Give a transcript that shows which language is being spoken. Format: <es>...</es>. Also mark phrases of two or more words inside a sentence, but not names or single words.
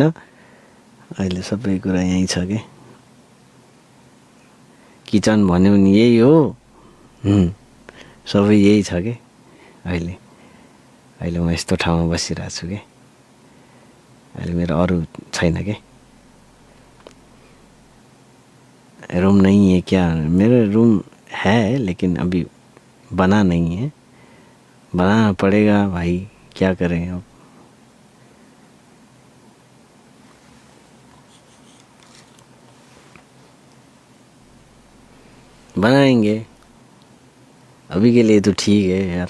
<ne>अहिले सबै कुरा यहीँ छ कि। किचन भन्यो भने यही हो, सबै यही छ कि। अहिले म यस्तो ठाउँमा बसिरहेको छु कि, अहिले मेरो अरू छैन कि।</ne> <hi>रूम नहीं है क्या? मेरा रूम है लेकिन अभी बना नहीं है, बनाना पड़ेगा भाई, क्या करें अब। बनाएंगे, अभी के लिए तो ठीक है यार।</hi>